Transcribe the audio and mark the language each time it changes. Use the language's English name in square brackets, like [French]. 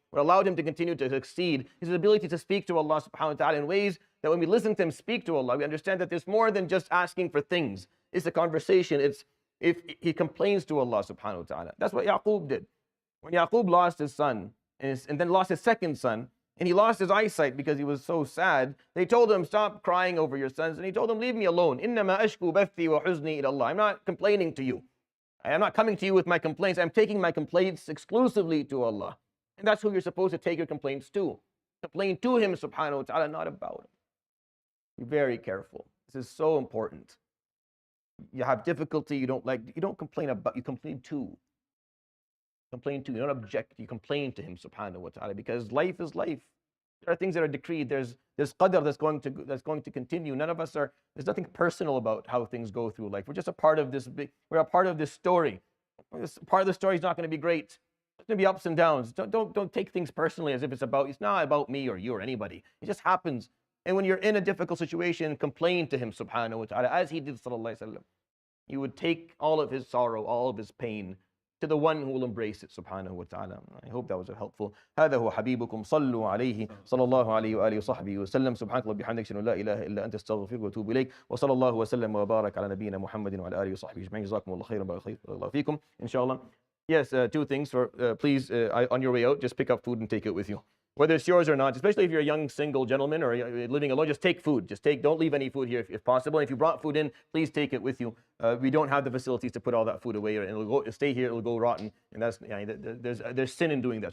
[English] What allowed him to continue to succeed, his ability to speak to Allah subhanahu wa ta'ala in ways that when we listen to him speak to Allah, we understand that there's more than just asking for things. It's a conversation. It's if he complains to Allah subhanahu wa ta'ala. That's what Yaqub did. When Yaqub lost his son and then lost his second son, and he lost his eyesight because he was so sad, they told him, stop crying over your sons. And he told them, leave me alone. [Arabic] إِنَّمَا أَشْكُو بَثِّي وَحُزْنِي إِلَى اللَّهِ. [English] I'm not complaining to you. I am not coming to you with my complaints. I'm taking my complaints exclusively to Allah. And that's who you're supposed to take your complaints to. Complain to him subhanahu wa ta'ala, not about him. Be very careful. This is so important. You have difficulty, you don't complain about, you complain to. Complain to, you don't object, you complain to him subhanahu wa ta'ala, because life is life. There are things that are decreed, there's qadr that's going to continue. None of us are, there's nothing personal about how things go through life. We're just a part of this we're a part of this story. Part of the story is not going to be great. There's going to be ups and downs. Don't take things personally as if it's not about me or you or anybody. It just happens. And when you're in a difficult situation, complain to him subhanahu wa ta'ala, as he did sallallahu alaihi wasallam. You would take all of his sorrow, all of his pain, to the one who will embrace it subhanahu wa ta'ala. I hope that was helpful. [Arabic] هذا هو حبيبكم صلوا عليه صلى الله عليه وآله وصحبه وسلم سبحانك اللهم وبحمدك أشهد أن لا إله إلا أنت أستغفرك وأتوب إليك وصلى الله وسلم وبارك على نبينا محمد وعلى آله وصحبه أجمعين جزاكم الله خيرا بارك الله فيكم inshallah. [English] Yes, two things. Please, on your way out, just pick up food and take it with you. Whether it's yours or not, especially if you're a young single gentleman or living alone, just take food. Don't leave any food here if possible. And if you brought food in, please take it with you. We don't have the facilities to put all that food away, and it'll stay here. It'll go rotten, and there's sin in doing that.